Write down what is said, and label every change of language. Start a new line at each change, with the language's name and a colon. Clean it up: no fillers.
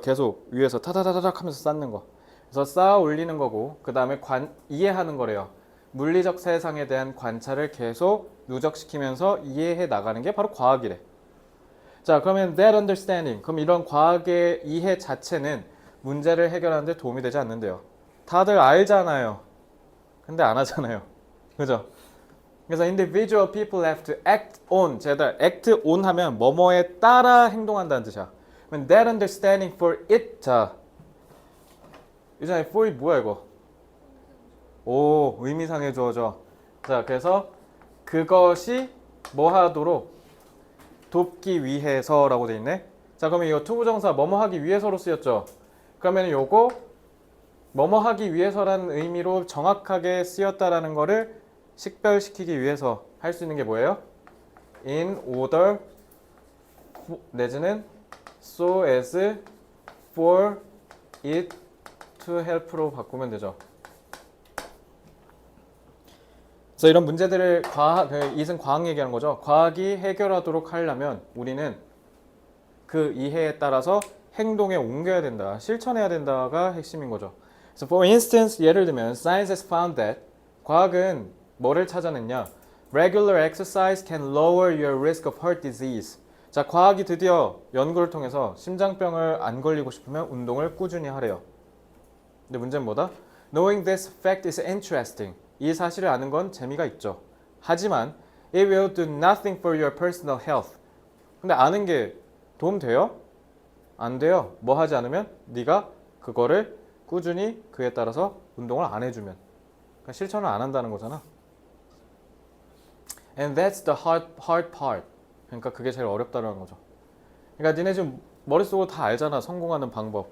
Korean: 계속 위에서 타다다닥 하면서 쌓는 거. 그래서 쌓아 올리는 거고, 그 다음에 이해하는 거래요. 물리적 세상에 대한 관찰을 계속 누적시키면서 이해해 나가는 게 바로 과학이래. 자, 그러면
English: that understanding.
Korean: 그럼 이런 과학의 이해 자체는 문제를 해결하는 데 도움이 되지 않는데요. 다들 알잖아요. 근데 안 하잖아요. 그죠? 그래서
English: individual people have to act on.
Korean: 제가 act on 하면 뭐뭐에 따라 행동한다는 뜻이야. 그러면
English: that understanding for it.
Korean: 자, 유전에
English: for it
Korean: 뭐야 이거? 오, 의미상의 주어죠. 자, 그래서 그것이 뭐 하도록 돕기 위해서라고 돼 있네. 자, 그러면 이거 투부정사 뭐뭐 하기 위해서로 쓰였죠. 그러면 요거 뭐뭐 하기 위해서라는 의미로 정확하게 쓰였다라는 거를 식별시키기 위해서 할 수 있는 게 뭐예요?
English: In order
Korean: 내지는
English: so as for it to help로
Korean: 바꾸면 되죠. 그래서 이런 문제들을 이승 과학 얘기하는 거죠. 과학이 해결하도록 하려면 우리는 그 이해에 따라서 행동에 옮겨야 된다. 실천해야 된다가 핵심인 거죠.
English: So for instance,
Korean: 예를 들면
English: science has found that
Korean: 과학은 뭐를 찾아냈냐?
English: Regular exercise can lower your risk of heart disease.
Korean: 자, 과학이 드디어 연구를 통해서 심장병을 안 걸리고 싶으면 운동을 꾸준히 하래요. 근데 문제는 뭐다?
English: Knowing this fact is interesting.
Korean: 이 사실을 아는 건 재미가 있죠. 하지만
English: it will do nothing for your personal health.
Korean: 근데 아는 게 도움 돼요? 안 돼요. 뭐 하지 않으면? 네가 그거를 꾸준히 그에 따라서 운동을 안 해주면. 그러니까 실천을 안 한다는 거잖아.
English: And that's the hard part.
Korean: 그러니까 그게 제일 어렵다는 거죠. 그러니까 니네 지금 머릿속으로 다 알잖아. 성공하는 방법.